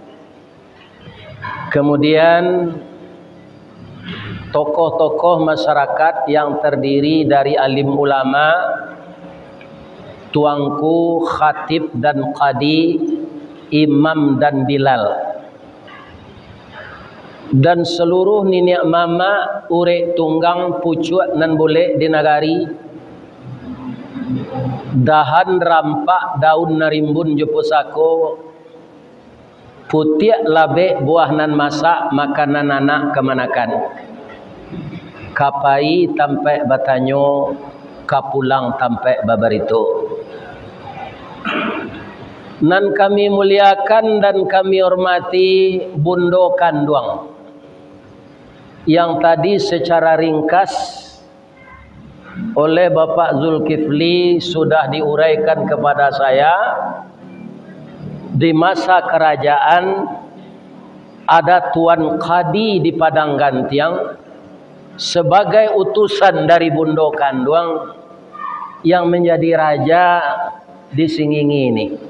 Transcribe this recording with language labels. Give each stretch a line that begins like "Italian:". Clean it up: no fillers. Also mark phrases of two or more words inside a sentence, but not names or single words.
Indonesian: Kemudian tokoh-tokoh masyarakat yang terdiri dari alim ulama, tuangku, khatib dan qadi, imam dan bilal,
Minangkabau: dan seluruh nenek mama, urek tunggang, pucuk nan boleh di nagari, dahan rampak, daun narimbun jepusako, putiak labe buah nan masak, makanan anak kemanakan, kapai tampe batanyo, kapulang tampe babarito.
Indonesian: Nan kami muliakan dan kami hormati Bundo Kanduang yang tadi secara ringkas oleh Bapak Zulkifli sudah diuraikan kepada saya. Di masa kerajaan ada Tuan Qadi di Padang Gantiang sebagai utusan dari Bundo Kanduang yang menjadi raja di Singgingi ini.